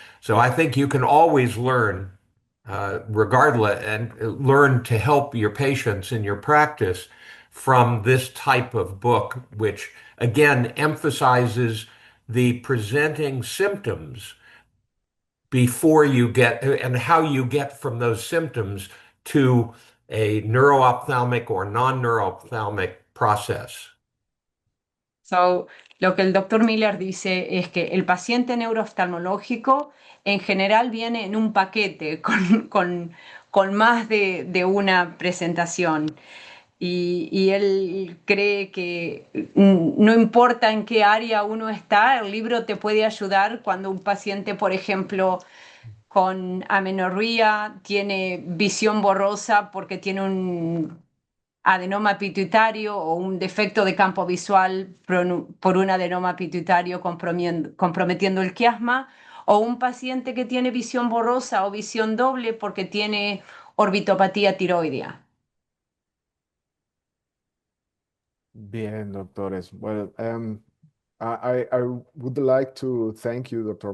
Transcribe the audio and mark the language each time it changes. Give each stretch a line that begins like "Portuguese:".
English: So I think you can always learn, regardless, and learn to help your patients in your practice from this type of book, which again emphasizes the presenting symptoms before you get and how you get from those symptoms to a neuro-ophthalmic or non-neuro-ophthalmic process.
Spanish: So, lo que el doctor Miller dice es que el paciente neurooftalmológico en general viene en un paquete con más de una presentación. Y él cree que no importa en qué área uno está, el libro te puede ayudar cuando un paciente, por ejemplo, con amenorrea tiene visión borrosa porque tiene un adenoma pituitario o un defecto de campo visual por un adenoma pituitario comprometiendo el quiasma, o un paciente que tiene visión borrosa o visión doble porque tiene orbitopatía tiroidea. Bien, doctores.
English: Well, I would like to thank you, Dr.